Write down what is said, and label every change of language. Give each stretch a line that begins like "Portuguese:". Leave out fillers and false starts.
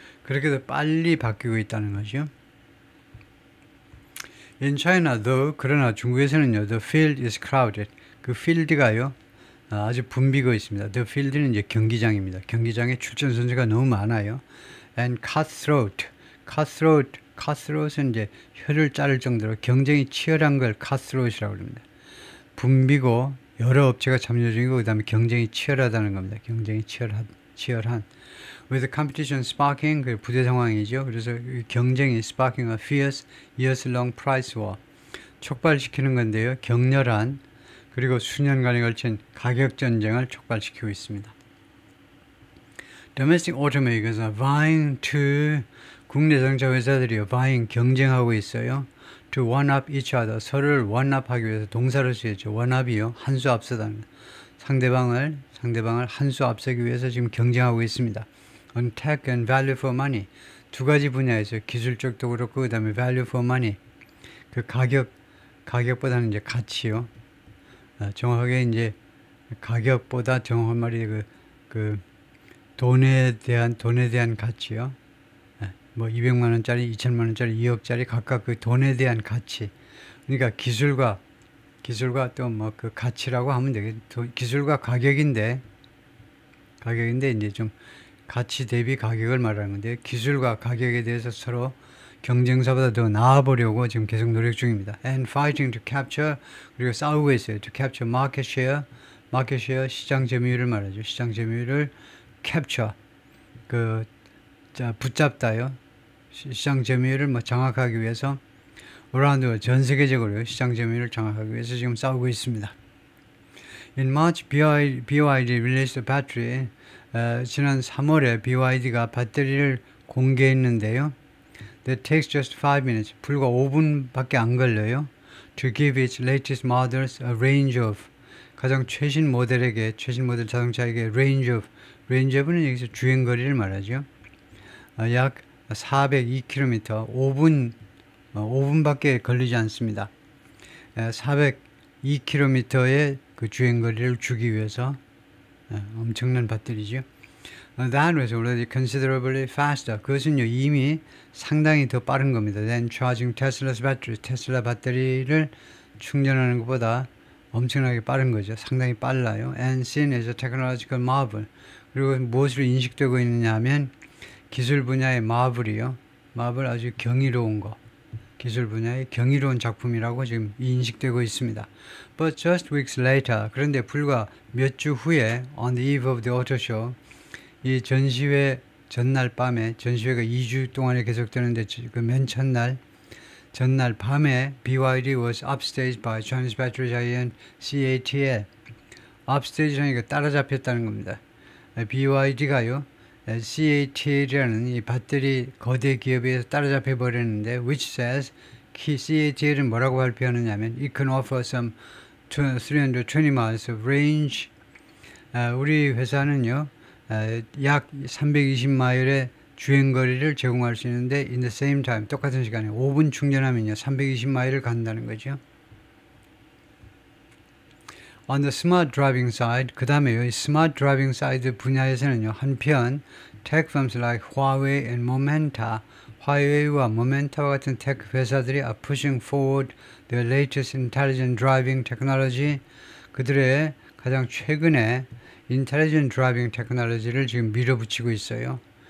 Korean: 그렇게도 빨리 바뀌고 있다는 거죠.
English: In China, though,
Korean: 그러나 중국에서는요,
English: the field is crowded.
Korean: 그 field가요, 아주 붐비고 있습니다. The field는 이제 경기장입니다. 경기장에 출전 선수가 너무 많아요. And cutthroat은 이제 혀를 자를 정도로 경쟁이 치열한 걸 cutthroat이라고 합니다. 붐비고 여러 업체가 참여 중이고 그 다음에 경쟁이 치열하다는 겁니다. 경쟁이 치열한.
English: With competition sparking,
Korean: 그 부대 상황이죠. 그래서 경쟁이
English: sparking a fierce years long price war.
Korean: 촉발시키는 건데요. 격렬한 그리고 수년간에 걸친 가격 전쟁을 촉발시키고 있습니다.
English: Domestic automakers are vying to
Korean: 국내 자동차 회사들이요. vying 경쟁하고 있어요.
English: to one-up each other.
Korean: 서로를 one-up하기 위해서 동사를 쓰였죠. one-up이요. 한 수 앞서다는 상대방을 한 수 앞서기 위해서 지금 경쟁하고 있습니다.
English: On tech and value for money.
Korean: 두 가지 분야에서 기술적도 그렇고 그 다음에
English: value for money.
Korean: 그 가격보다는 이제 가치요. 정확하게 이제 가격보다 정확한 말이 그 돈에 대한 가치요. 뭐 200만 원짜리, 2천만 원짜리, 2억짜리 각각 그 돈에 대한 가치. 그러니까 기술과 또 뭐 그 가치라고 하면 되겠죠. 기술과 가격인데 이제 좀 가치 대비 가격을 말하는 건데 기술과 가격에 대해서 서로 경쟁사보다 더 나아보려고 지금 계속 노력 중입니다.
English: And fighting to capture,
Korean: 그리고 싸우고 있어요.
English: To capture market share
Korean: 시장 점유율을 말하죠. 시장 점유율을 capture, 붙잡다요. 시장 점유율을 뭐 장악하기 위해서 around 전 세계적으로 시장 점유율을 장악하기 위해서 지금 싸우고 있습니다.
English: In March, BYD released a battery.
Korean: 지난 3월에 BYD가 배터리를 공개했는데요.
English: That takes just 5 minutes.
Korean: 불과 5분밖에 안 걸려요.
English: To give its latest models a range of.
Korean: 가장 최신 모델 자동차에게 range of는 여기서 주행거리를 말하죠. 약 402km, 5분밖에 걸리지 않습니다. 402km의 그 주행거리를 주기 위해서 엄청난 배터리죠.
English: That was already considerably faster.
Korean: 그것은요 이미 상당히 더 빠른 겁니다.
English: Than charging Tesla's battery.
Korean: 테슬라 배터리를 충전하는 것보다 엄청나게 빠른 거죠. 상당히 빨라요.
English: And seen as a technological marvel.
Korean: 그리고 무엇으로 인식되고 있느냐 하면 기술 분야의 마블이요. 마블 아주 경이로운 거. 기술 분야의 경이로운 작품이라고 지금 인식되고 있습니다.
English: But just weeks later,
Korean: 그런데 불과 몇 주 후에
English: on the eve of the auto show,
Korean: 이 전시회 전날 밤에, 전시회가 2주 동안에 계속되는데 그 맨 전날 밤에
English: BYD was upstaged by Chinese battery giant CATL.
Korean: upstage라니까 따라잡혔다는 겁니다. BYD가요. CATL이라는 이 배터리 거대 기업에 의해서 따라잡혀 버렸는데
English: which says
Korean: CATL은 뭐라고 발표하느냐면
English: it can offer some 320 miles of range.
Korean: 우리 회사는요 약 320마일의 주행거리를 제공할 수 있는데
English: in the same time
Korean: 똑같은 시간에 5분 충전하면요 320마일을 간다는 거죠.
English: On the smart driving side, 그 다음에요, smart driving side 분야에서는요, 한편, tech firms like Huawei and Momenta,
Korean: 화웨이와 모멘타와 같은
English: tech 회사들이 are pushing forward their latest intelligent driving technology,
Korean: 그들의 가장 최근의
English: intelligent driving technology
Korean: 를 지금 밀어붙이고 있어요.